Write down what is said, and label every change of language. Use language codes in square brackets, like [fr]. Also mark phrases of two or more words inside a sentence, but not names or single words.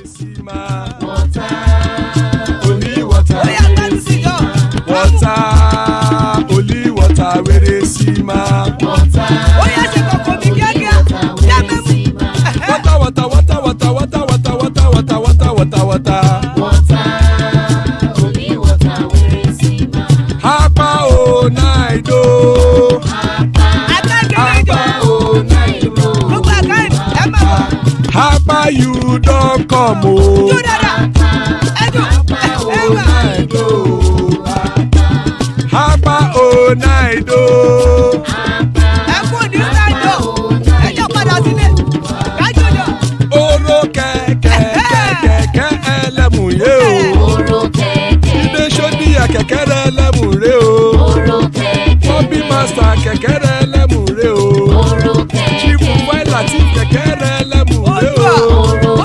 [pcm] Only water, where they see ma. Water, only water, where they see ma. [yo] Hapa o naido. Hapa o naido. [pcm] Hapa you don't come o. [yo] Hapa o naido. Hapa o naido. Oro kẹ̀kẹ́ ẹlẹ́mùrè o. Ilé sọ́díyà kẹ̀kẹ́ rẹ̀ ẹlẹ́mùrè o. Bobby master kẹ̀kẹ́ rẹ̀ ẹlẹ́mùrè o. Chief Latif kẹ̀kẹ́ rẹ̀ ẹlẹ́mùrè o.